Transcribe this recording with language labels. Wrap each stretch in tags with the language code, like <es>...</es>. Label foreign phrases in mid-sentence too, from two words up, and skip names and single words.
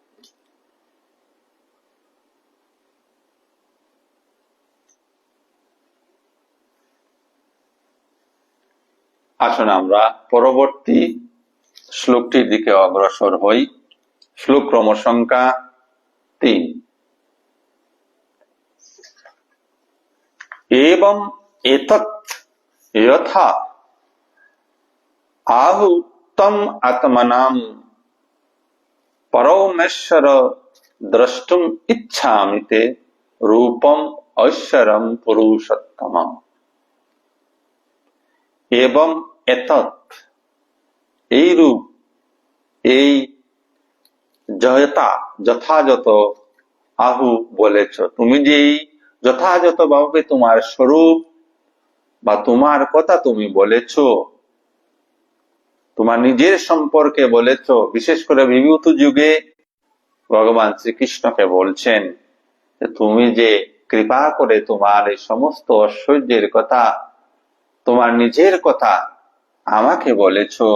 <bn>আসুন আমরা পরবর্তী শ্লোকটির দিকে অগ্রসর হই। শ্লোক ক্রম সংখ্যা 3।</bn> <sa>एवं एतत् यथा आहुतम आत्मनां परमेश्वर द्रष्टुम इच्छामि ते रूपम ऐश्वरम पुरुषोत्तमम्। एवं एतत्,</sa> <bn>এই রূপ, এই যথাযথ আহু বলেছ, তুমি যে যথাযথ ভাবে তোমার স্বরূপ বা তোমার কথা তুমি বলেছ, তোমার নিজের সম্পর্কে বলেছ, বিশেষ করে বিভূত যুগে ভগবান শ্রীকৃষ্ণকে বলছেন যে তুমি যে কৃপা করে তোমার এই সমস্ত ঐশ্বর্যের কথা, তোমার নিজের কথা আমাকে বলেছ,</bn>